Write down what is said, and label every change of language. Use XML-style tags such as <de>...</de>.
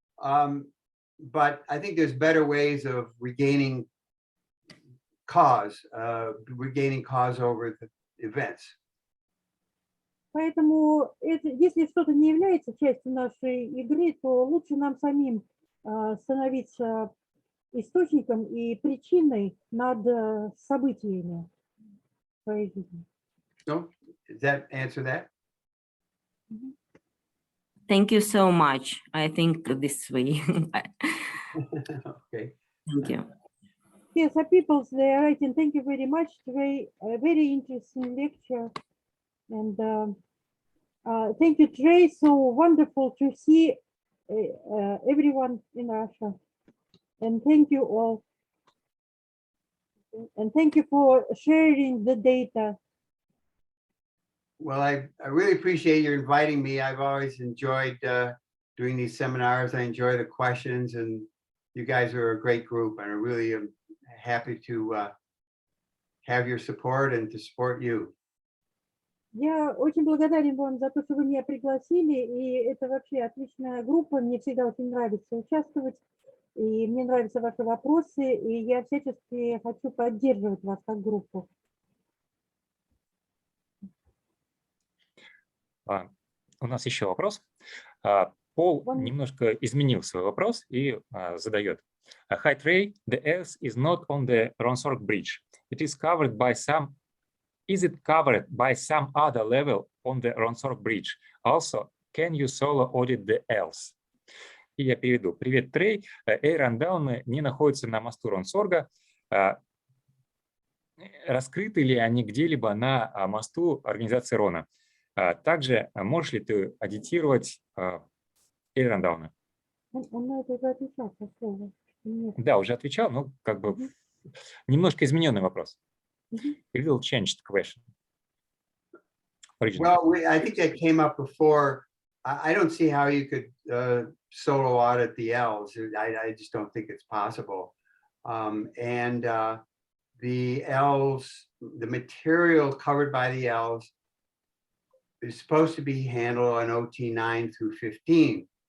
<en>But I think there's better ways of regaining cause over the events.</en> <ru>Поэтому, если что-то не является частью нашей игры, то лучше нам самим становиться источником и причиной над событиями своей жизни.</ru> <en>So Does that answer that? Thank you so much. I think this way. Okay. Thank you. Yes, people, they are writing. Thank you very much, Trey. A very interesting lecture. And thank you, Trey. So wonderful to see everyone in Russia. And thank you all. And thank you for sharing the data. Well, I really appreciate you inviting me. I've always enjoyed doing these seminars. I enjoy the questions, and you guys are a great group, and I really am happy to have your support and to support you.</en> <ru>Я очень благодарен вам за то, что вы меня пригласили, и это вообще отличная группа. Мне всегда очень нравится участвовать, и мне нравятся ваши вопросы, и я всячески хочу поддерживать вас как группу. У нас еще вопрос. Пол немножко изменил свой вопрос и задает.</ru> <en>Hi Trey, the Earth is not on the Ronsorg bridge. It is covered by some. Is it covered by some other level on the Ronsorg bridge? Also, can you solo audit the else?</en> <ru>И я переведу. Привет, Трей. Эйрандауны не находятся на мосту Ронсорга. Раскрыты ли они где-либо на мосту организации Рона? Также можешь ли ты аудитировать эйрандауны? Он на это уже отвечал, по слову. Да, уже отвечал, но как бы немножко измененный вопрос.</ru> <en>A little changed question. Well, I think that came up before. I don't see how you could solo audit the L's. I just don't think it's possible. The L's, the material covered by the L's is supposed to be handled on OT 9 through 15.</en>